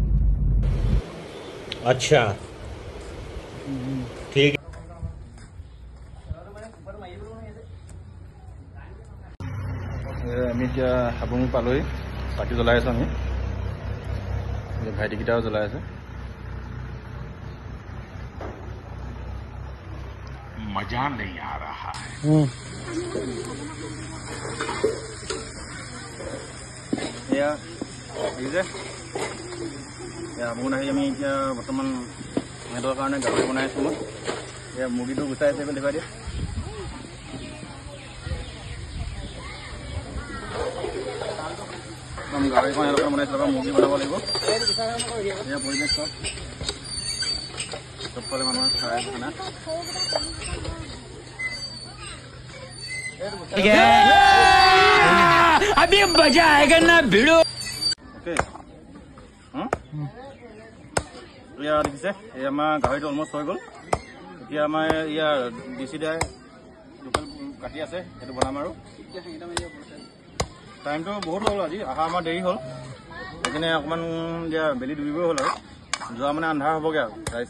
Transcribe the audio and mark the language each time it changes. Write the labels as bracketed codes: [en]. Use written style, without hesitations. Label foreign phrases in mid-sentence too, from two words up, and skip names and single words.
[hi] अच्छा ठीक [as] আমি এতিয়া হাবুং পালোহি চাকি জ্বলাই আছো আমি ভাইটিকেইটাও জ্বলাই আছে [hi] मजा नहीं आ रहा है [as] হাবুঙত আহি আমি এতিয়া বৰ্তমান সিহঁতৰ কাৰণে গাহৰি বনাই আছো মই এয়া মুৰ্গীটো গুচাই আছে দেখুৱাই দিয়ে গাহৰিখন সিহঁতৰ বনাইছো তাৰপৰা মুৰ্গী বনাব লাগিব এয়া পৰিৱেশ চবফালে মানুহে খাই আছে খানা [hi] अभी मजा आएगा ना भिड़ो [as] ओके या देখিছে এই আমাৰ গাহৰিটো অলমষ্ট হৈ গ'ল এতিয়া আমাৰ ইয়াৰ ডিচি দাই লোকেল কাটি আছে সেইটো বনাম আৰু টাইমটো বহুত হ'ল আজি অহা আমাৰ দেৰি হ'ল সেইকাৰণে অকণমান এতিয়া বেলি ডুবিবই হ'ল আৰু যোৱা মানে আন্ধাৰ হ'বগৈ আৰু